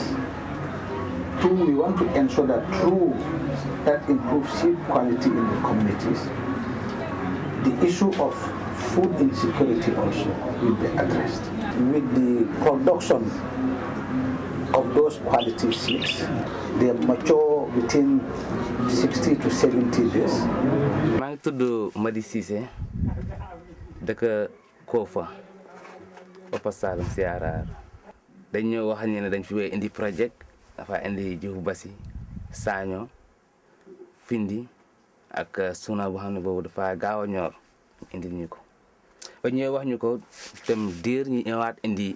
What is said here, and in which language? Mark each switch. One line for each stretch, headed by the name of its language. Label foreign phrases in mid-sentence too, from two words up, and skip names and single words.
English: Two, we want to ensure that through that improved seed quality in the communities, the issue of food insecurity also will be addressed. With the production of those quality seeds, they mature within 60 to 70 days.
Wolof: maa ngi tudd Madi Cissé dëkk Kofa Papa Salum Siarar dañ ñëw wax ne dañ fi indi projet dafa indi jiwu basi saño Findi ak suna bu xam ne boobu dafa gaaw a ñor indi ñu ko ba ñëw wax ñu ko dem diir ñu ñëwaat indi